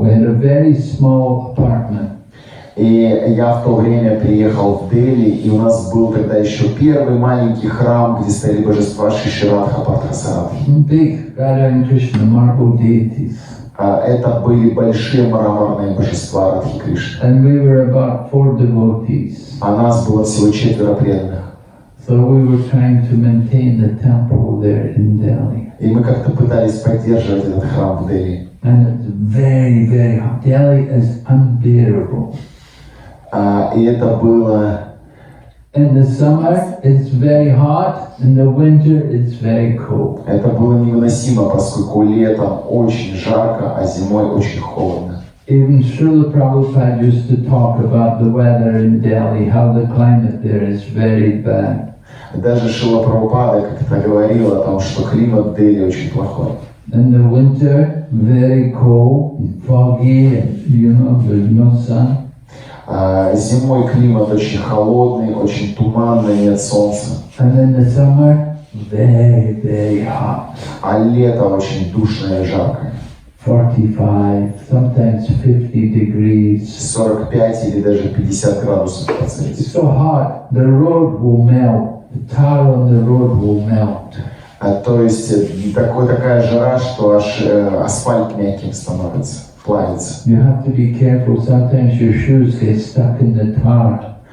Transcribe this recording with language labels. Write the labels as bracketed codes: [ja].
[en] We had a very small apartment. [ru] И я в то время приехал в Дели, и у нас был тогда еще первый маленький храм, где стояли божества Шиши Радха Парthasарати. [en] Big Radha and Krishna marble deities. [ru] Это были большие мраморные божества Радхи Кришны. [en] And we were about 4 devotees. [ru] А нас было всего 4 преданных. [en] So we were trying to maintain the temple there in Delhi. [ru] И мы как-то пытались поддерживать этот храм в Дели. [en] And it's very, very hot. Delhi is unbearable. [ru] И это было... [en] In the summer, it's very hot. In the winter, it's very cold. [ru] Это было невыносимо, поскольку летом очень жарко, а зимой очень холодно. [en] Even Srila Prabhupada used to talk about the weather in Delhi, how the climate there is very bad. [ru] Даже Шрила Прабхупада как-то говорил о том, что климат в Дели очень плохой. [en] In the winter, very cold, and foggy, and there's no sun. [ru] Зимой климат очень холодный, очень туманный, нет солнца. [en] And in the summer, very, very hot. [ru] А лето очень душное и жаркое. [en] 45, sometimes 50 degrees. [ru] 45 или даже 50 градусов по Цельсию. [en] It's so hot, the road will melt. The tar on the road will melt. [ru] То есть такая жара, что аж асфальт мягким становится, плавится. [en] You have to be careful. Sometimes your shoes get stuck in the tar.